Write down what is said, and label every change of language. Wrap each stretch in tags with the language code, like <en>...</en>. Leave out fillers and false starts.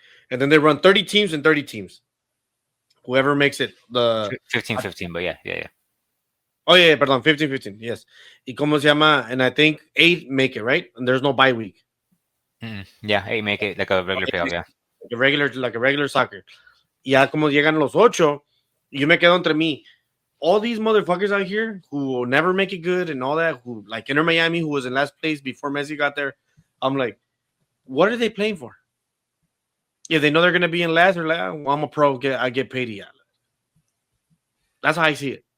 <en>And then they run 30 teams and 30 teams. Whoever makes it the 15-15, but yeah, yeah, yeah. oh yeah, pardon, 15-15. Yes. Y como se llama, and I think 8 make it, right? And there's no bye week. Yeah, hey, make it like a regular playoff, yeah. Like a regular soccer.</en> <es>Ya como llegan los 8, yo me quedo entre mí.</es> <en>All these motherfuckers out here who will never make it good and all that, who like Inter Miami, who was in last place before Messi got there. I'm like, what are they playing for? Yeah, they know they're gonna be in last. Or like, well, I'm a pro. I get paid. Yeah, that's how I see it.</en>